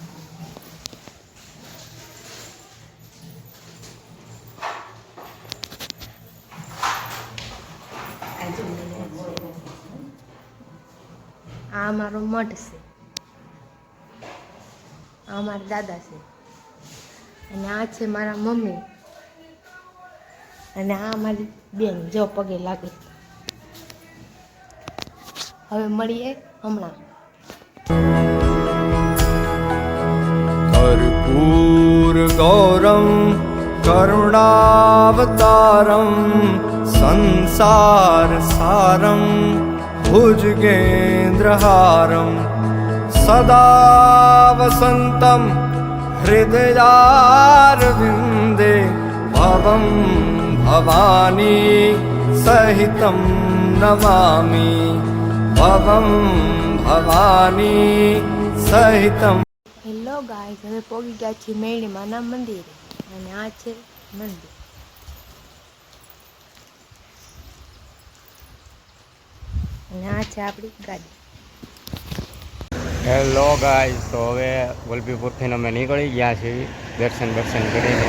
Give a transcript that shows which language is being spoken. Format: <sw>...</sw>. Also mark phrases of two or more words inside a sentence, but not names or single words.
<gu>આ અમારો મઢ છે, આ અમારા દાદા છે અને આ છે મારા મમ્મી અને આ અમારી બેન જો પગે લાગે. હવે મળીએ હમણાં.</gu> <sa>कर्पूर गौरम करुणावतारम संसार सारम भुजगेन्द्रहारम सदा वसंतम हृदयारविंदे भवम भवानी सहितम नमामि भवम भवानी सहितम.</sa> <en>Hello guys,</en> <gu>હવે પહોંચી ગયા છીએ મેળીમાના મંદિરે અને આ છે મંદિર. અને આ છે આપણી ગાડી.</gu> <en>Hello guys,</en> <gu>તો હવે વલભીપુરથી અમે નીકળી ગયા છીએ દર્શન કરીને.</gu>